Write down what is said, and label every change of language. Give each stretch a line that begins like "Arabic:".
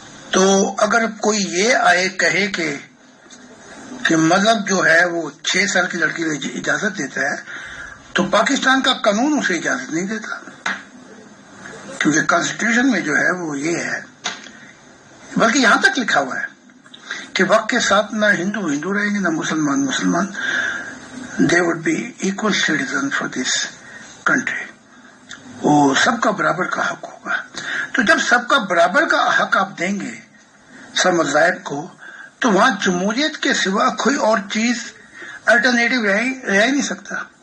Urdu: تو اگر کوئی یہ آئے کہے کہ مذہب جو ہے وہ 6 سال کی لڑکی کو اجازت دیتا ہے، تو پاکستان کا قانون اسے اجازت نہیں دیتا، کیونکہ کانسٹیٹیوشن میں جو ہے وہ یہ ہے، بلکہ یہاں تک لکھا ہوا ہے کہ وقت کے ساتھ نہ ہندو ہندو رہیں گے، نہ مسلمان مسلمان.
English: they would be equal citizen for this country.
Urdu: وہ سب کا برابر کا حق ہوگا. تو جب سب کا برابر کا حق آپ دیں گے سب مذاہب کو، تو وہاں جمہوریت کے سوا کوئی اور چیز الٹرنیٹو رہ ہی نہیں سکتا.